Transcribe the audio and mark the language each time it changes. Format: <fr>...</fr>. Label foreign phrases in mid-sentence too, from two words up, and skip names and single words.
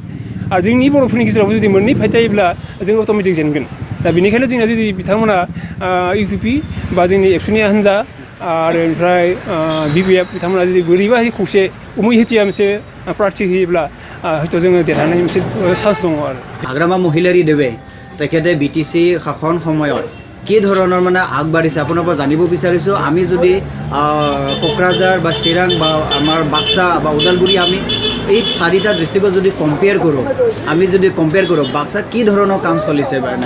<brx>आरो जोंनि बर'फोरनि गेजेरावबो जुदि मोननै फाइट जायोब्ला जों अट'मेटिक जेनगोन। दा बेनिखायनो जोंना जुदि बिथांमोना UPP बा जोंनि एबसुनि हान्जा आरो ओमफ्राय BPF बिथांमोना जुदि बोरैबा खौसे उमै-होथिया मोनसे प्रार्थी होयोब्ला हयथ' जोङो देरहानायनि मोनसे चान्स दङ आरो</brx> <as>হাগ্ৰামা মহিলাৰী দেৱে তেখেতে BTC শাসন সময়ত কি ধৰণৰ মানে আগবাঢ়িছে আপোনাৰ পৰা জানিব বিচাৰিছোঁ আমি যদি কোকৰাঝাৰ বা চিৰাং বা আমাৰ বাক্সা বা ওদালগুৰি আমি এই চাৰিটা ডিষ্ট্ৰিক্টত যদি কম্পেয়াৰ কৰোঁ বাক্সাত কি ধৰণৰ কাম চলিছে বা নাই</as>